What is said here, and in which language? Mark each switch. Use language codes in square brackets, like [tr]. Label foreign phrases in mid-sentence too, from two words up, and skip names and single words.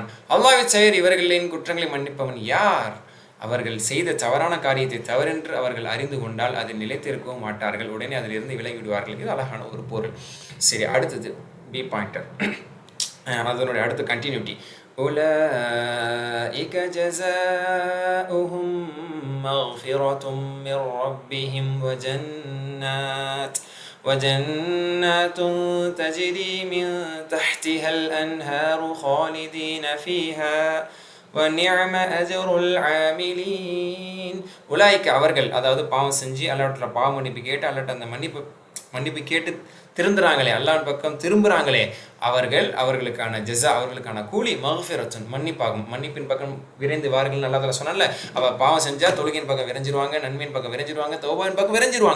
[ta] அல்லாஹ்வை தவிர இவர்களின் குற்றங்களை மன்னிப்பவன் யார்? அவர்கள் செய்த தவறான காரியத்தை தவறென்று அவர்கள் அறிந்து கொண்டால் அதில் நிலைத்திருக்கவும் மாட்டார்கள், உடனே அதிலிருந்து விலகி விடுவார்கள். இது அழகான ஒரு பொருள். சரி, அடுத்தது [en] B pointer, [ta] அதனுடைய அடுத்த கண்டினியூட்டி. [ar] أولئك جزاؤهم مغفرة من ربهم وجنات تجري من تحتها الأنهار خالدين فيها وَنِعْمَ أَجْرُ الْعَامِلِينَ. [ta] உலாய்க்கு அவர்கள், அதாவது பாவம் செஞ்சு அல்லாஹ்விடத்துல பாவ மன்னிப்பு கேட்டு அல்லாஹ்ட்ட அந்த மன்னிப்பு கேட்டு திருந்துறாங்களே, அல்லாஹ்வின் பக்கம் திரும்புகிறாங்களே, அவர்களுக்கான ஜஸா, அவர்களுக்கான கூலி மக்ஃபிரத்துன், மன்னிப்பாகும். மன்னிப்பின் பக்கம் விரைந்து வார்கள் [ar] الله تعالى [ta] சொன்னால. பாவம் செஞ்சால் தொழுகையின் பக்கம் விரைஞ்சிருவாங்க, நன்மையின் பக்கம் விரைஞ்சிருவாங்க, தௌபாவின் பக்கம் விரைஞ்சிருவாங்க.